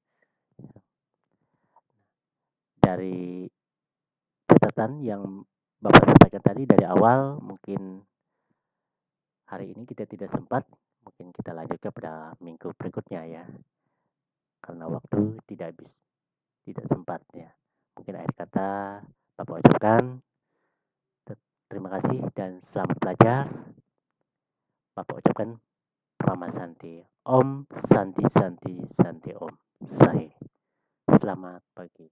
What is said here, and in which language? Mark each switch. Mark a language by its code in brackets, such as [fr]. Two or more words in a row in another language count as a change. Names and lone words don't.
[id] Dari catatan yang Bapak sampaikan tadi dari awal, mungkin hari ini kita tidak sempat, mungkin kita lanjutkan pada minggu berikutnya ya. Karena waktu tidak sempat ya. Mungkin akhir kata Bapak ucapkan terima kasih dan selamat belajar. Bapak ucapkan [sa] Prama Santi. Om Santi Santi Santi Om. [id] Selamat pagi.